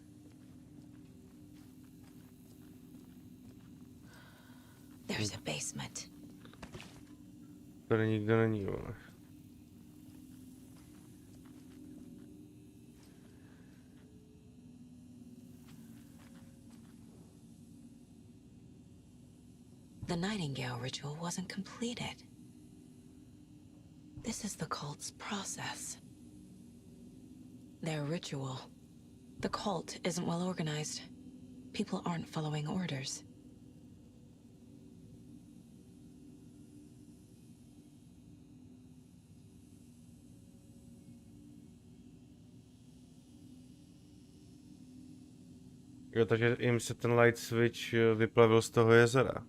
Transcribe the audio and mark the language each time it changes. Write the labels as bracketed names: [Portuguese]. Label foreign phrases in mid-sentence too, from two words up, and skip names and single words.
[English] There's a basement. [Czech] Tady nikdo není, vole. [English] The Nightingale ritual wasn't completed. This is the cult's process. Their ritual. The cult isn't well organized. People aren't following orders. [Czech] Jo, takže jim se ten [English] light switch [Czech] vyplavil z toho jezera.